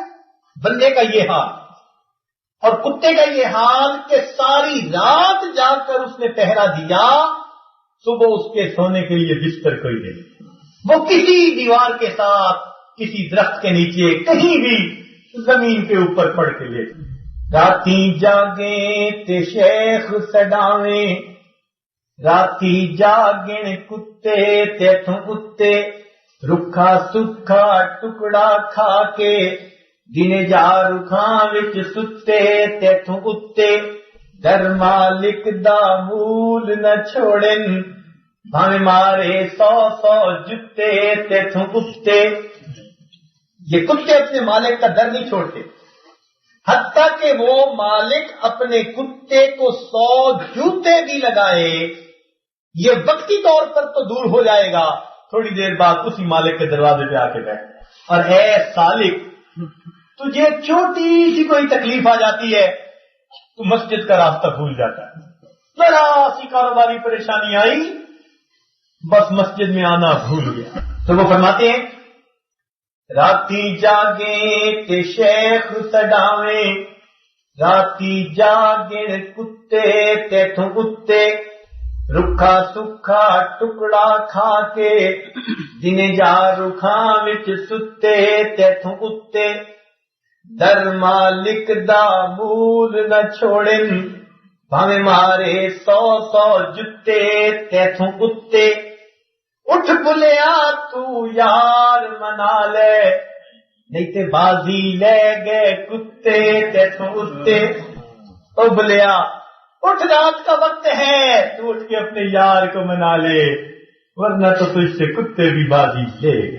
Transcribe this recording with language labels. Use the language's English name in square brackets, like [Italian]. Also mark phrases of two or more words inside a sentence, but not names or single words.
[Urdu] بندے کا یہ حال اور کتے کا یہ حال کہ ساری رات جا کر اس نے پہرا دیا, صبح اس کے سونے کے لیے بستر کوئی نہیں. وہ کسی دیوار کے ساتھ, کسی درخت کے نیچے, کہیں بھی زمین کے اوپر پڑ کے لے. [Punjabi] راتی جاگیں تے شیخ سڈاویں, راتی جاگن کتے تیتھوں کتے, رکھا سکھا ٹکڑا کھا کے دن جا رکھاں وچ ستے تیتھوں کتے. در مالک دا مول نہ چھوڑن بھاویں مارے 100 جتے تیتھوں کتے. [Urdu] یہ کتے اپنے مالک کا در نہیں چھوڑتے, حتیٰ کہ وہ مالک اپنے کتے کو 100 جوتے بھی لگائے, یہ وقتی طور پر تو دور ہو جائے گا, تھوڑی دیر بعد اسی مالک کے دروازے پہ آ کے بیٹھ. اور اے سالک, تجھے چھوٹی سی کوئی تکلیف آ جاتی ہے تو مسجد کا راستہ بھول جاتا ہے. ذرا سی کاروباری پریشانی آئی, بس مسجد میں آنا بھول گیا. تو وہ فرماتے ہیں [Punjabi] راتی جاگیں تے شیخ سڈاویں, راتی جاگن کتے تیتھوں کتے, رکھا سکھا ٹکڑا کھا کے دن جا رکھاں وچ ستے تیتھوں کتے. در مالک دا مول نہ چھوڑن بھاویں مارے 100 جتے تیتھوں کتے. اٹھ بلیا تو یار منا لے, نہیں تے بازی لے گئے کتے تے تو اتے ابلیا اٹھ [Urdu] رات کا وقت ہے تو اٹھ کے اپنے یار کو منا لے ورنہ تو تجھ سے کتے بھی بازی لے گئے.